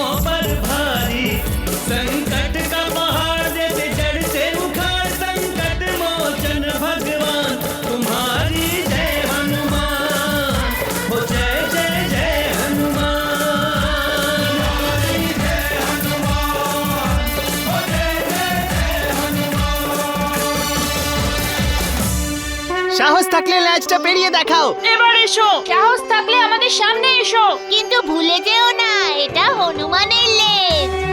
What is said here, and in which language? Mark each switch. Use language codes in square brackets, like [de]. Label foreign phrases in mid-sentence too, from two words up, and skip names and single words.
[hi] पर भारी संकट का पहाड़ देते जड़ से उखाड़ संकट मोचन भगवान तुम्हारी जय हनुमान हो जय जय जय हनुमान तुम्हारी जय हनुमान हो जय जय जय हनुमान। [bn] সাহস থাকলে ল্যাজটা পেরিয়ে দেখাও। এবার এসো। সাহস থাকলে আমাদের সামনে এসো, কিন্তু ভুলে যেও না এটা হনুমানের লেজ।